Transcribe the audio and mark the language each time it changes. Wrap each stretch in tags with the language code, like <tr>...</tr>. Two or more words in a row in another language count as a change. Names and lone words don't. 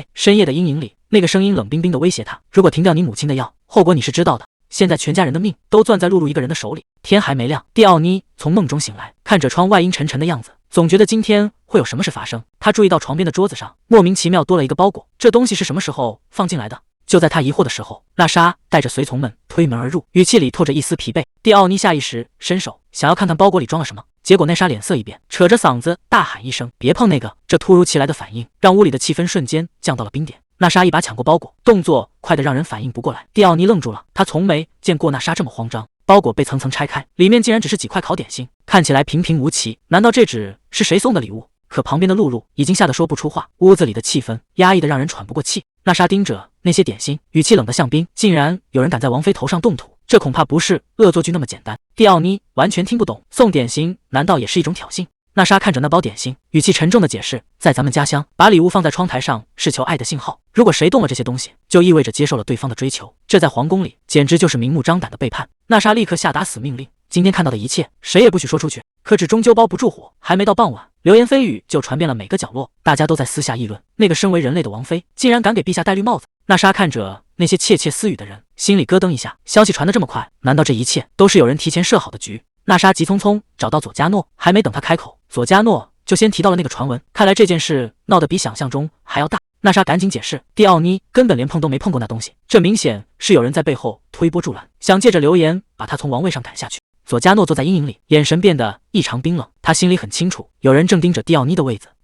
<zh>深夜的陰影裡，那個聲音冷冰冰地威脅她：“如果停掉你母親的藥，後果你是知道的。現在全家人的命都攥在露露一個人的手裡。”天還沒亮，蒂奧尼從夢中醒來，看着窗外陰沉沉的樣子，總覺得今天會有什麼事發生。他注意到床邊的桌子上莫名其妙多了一個包裹，這東西是什麼時候放進來的？就在他疑惑的時候，娜莎帶着隨從們推門而入，語氣裡透着一絲疲憊。蒂奧尼下意識伸手想要看看包裹裡裝了什麼，結果娜莎臉色一變，扯着嗓子大喊一聲：“別碰那個！” 這突如其來的反應讓屋裡的氣氛瞬間降到了冰點。娜莎一把搶過包裹，動作快得讓人反應不過來。蒂奧尼愣住了，他從沒見過娜莎這麼慌張。包裹被層層拆開，裡面竟然只是幾塊烤點心，看起來平平無奇。難道這只是誰送的禮物？可旁邊的露露已經嚇得說不出話，屋子裡的氣氛壓抑得讓人喘不過氣。娜莎盯着那些點心，語氣冷得像冰。竟然有人敢在王妃頭上動土，這恐怕不是惡作劇那麼簡單。蒂奧妮完全聽不懂，送點心難道也是一種挑釁？娜莎看着那包點心，語氣沉重地解釋，在咱們家鄉，把禮物放在窗台上是求愛的信號，如果誰動了這些東西，就意味着接受了對方的追求，這在皇宮裡簡直就是明目張膽的背叛。娜莎立刻下達死命令，今天看到的一切，誰也不许說出去。可紙終究包不住火，還沒到傍晚，流言蜚語就傳遍了每個角落，大家都在私下議論，那個身為人類的王妃，竟然敢給陛下戴綠帽子。娜莎看着那些竊竊私語的人，心裡咯噔一下，消息傳得這麼快，難道這一切都是有人提前設好的局？娜莎急匆匆找到佐加諾，還沒等他開口，佐加諾就先提到了那個傳聞，看來這件事鬧得比想象中還要大。娜莎趕緊解釋，蒂奧妮根本連碰都沒碰過那東西，這明顯是有人在背後推波助瀾，想借着流言把他從王位上趕下去。佐加諾坐在陰影裡，眼神變得異常冰冷，他心裡很清楚，有人正盯着蒂奧妮的位子。</zh>